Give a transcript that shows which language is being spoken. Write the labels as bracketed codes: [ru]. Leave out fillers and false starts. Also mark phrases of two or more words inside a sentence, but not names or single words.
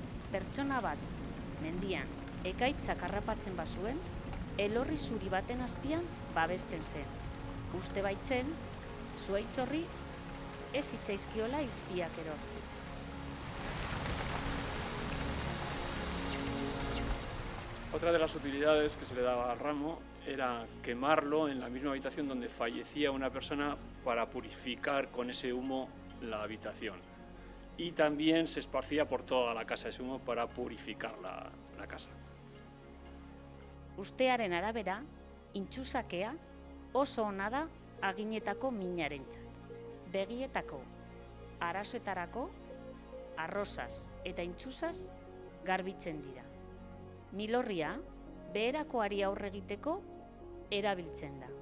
[eu] Pertsona bat, mendian, ekaitzak harrapatzen bazuen, elorri zuri baten azpian babesten zen. Uste baitzen, zuhaitz horri ez zitzaizkiola izpiak erortzen. [es] Otra de las utilidades que se le daba al ramo era quemarlo en la misma habitación donde fallecía una persona para purificar con ese humo la habitación. Y también se esparcía por toda la casa ese humo para purificar la casa. [eu] Ustearen arabera, intxusakea oso ona da aginetako minarentzat. Begietako, arazoetarako, arrozaz eta intxusaz garbitzen dira. Milorria, beherakoari aurre egiteko erabiltzen da.